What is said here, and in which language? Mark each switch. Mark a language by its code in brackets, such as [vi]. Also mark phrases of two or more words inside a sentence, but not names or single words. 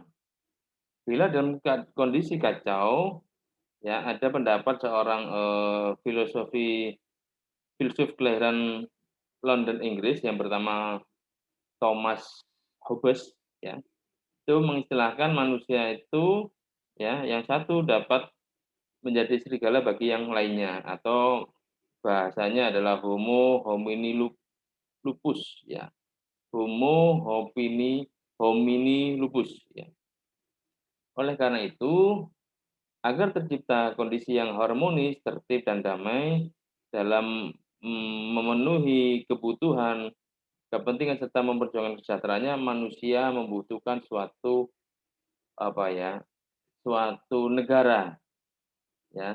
[id] Bila dalam kondisi kacau, ya, ada pendapat seorang filsuf kelahiran London, Inggris yang bernama Thomas Hobbes, ya, itu mengistilahkan manusia itu, ya, yang satu dapat menjadi serigala bagi yang lainnya, atau bahasanya adalah [la] Homo homini lupus, [id] ya. [la] Homo homini lupus, [id] ya. Oleh karena itu, agar tercipta kondisi yang harmonis, tertib, dan damai dalam memenuhi kebutuhan, kepentingan, serta memperjuangkan kesejahteraannya, manusia membutuhkan suatu apa ya, suatu negara, ya.